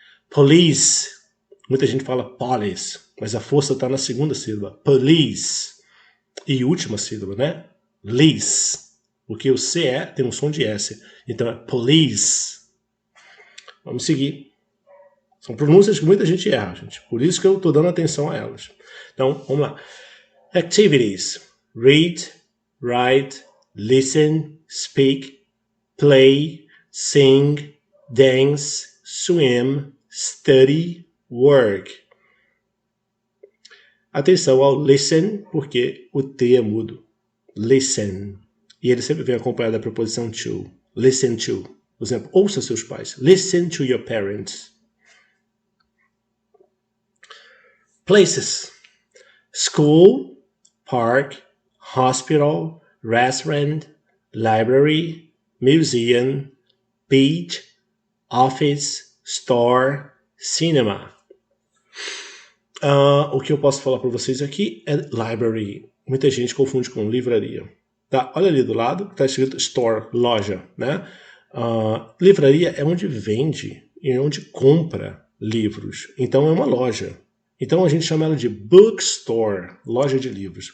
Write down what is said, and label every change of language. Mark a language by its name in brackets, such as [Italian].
[Portuguese] Police, muita gente fala police, mas a força está na segunda sílaba, police. E última sílaba, né? Lease, porque o CE tem um som de S, então é police. Vamos seguir. São pronúncias que muita gente erra, gente. Por isso que eu estou dando atenção a elas. Então, vamos lá. Activities. [English] Read, write, listen, speak, play, sing, dance, swim, study, work. [Portuguese] Atenção ao listen, porque o T é mudo. Listen. E ele sempre vem acompanhado da preposição to. Listen to. Por exemplo, ouça seus pais. [English] Listen to your parents. Places. School, park, hospital, restaurant, library, museum, beach, office, store, cinema. [Portuguese] O que eu posso falar para vocês aqui é library. Muita gente confunde com livraria. Tá? Olha ali do lado, está escrito store, loja. Né? Livraria é onde vende e onde compra livros. Então é uma loja. Então a gente chama ela de bookstore, loja de livros.